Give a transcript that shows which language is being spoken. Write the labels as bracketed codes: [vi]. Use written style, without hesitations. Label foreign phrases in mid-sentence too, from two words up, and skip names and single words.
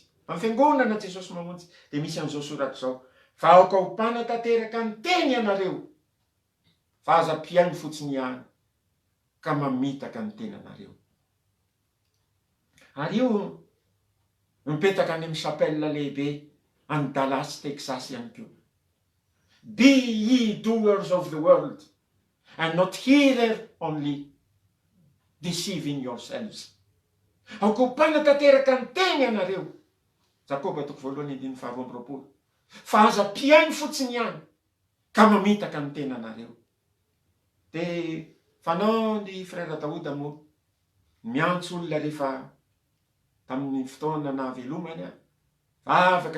[mg] Amin'ny fiangonana Jesosy mamonjy dia misy an'izao soratra izao: vahoaka ho mpanatanteraka ny teny ianareo, fa aza mpiaino fotsiny ihany ka mamitaka ny tenanareo. Ary io mipetaka any amin'ny chapelle lehibe any Dallas, Texas ihany koa. [en] Be ye doers of the word and not hearer only, deceiving yourselves. [mg] Aoko mpanatanteraka ny teny ianareo, Jakoba 1:1-2, fa aza mpiaino fotsiny ihany ka mamitaka ny tenanareo. Dia fanao ny frère Daouda moa miantso olona rehefa tamin'ny fotoana nahavelomany afaka